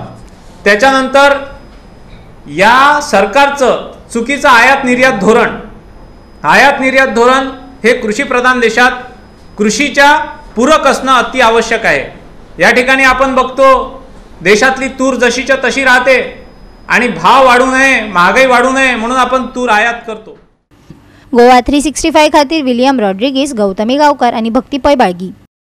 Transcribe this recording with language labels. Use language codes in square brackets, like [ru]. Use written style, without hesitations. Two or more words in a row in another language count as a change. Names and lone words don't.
[mr] त्याच्यानंतर या सरकारचं चुकीचं आयात निर्यात धोरण हे कृषी प्रधान देशात कृषीच्या पूरक असणं अति आवश्यक आहे। या ठिकाणी आपण बघतो देशातली तूर जशीच्या तशी राहते आणि भाव वाढू नये, महागाई वाढू नये म्हणून आपण तूर आयात करतो। [kok] गोवा 365 खातीर विलियम रॉड्रिगीस, गौतमी गावकर आणि भक्ती पै बाळगी।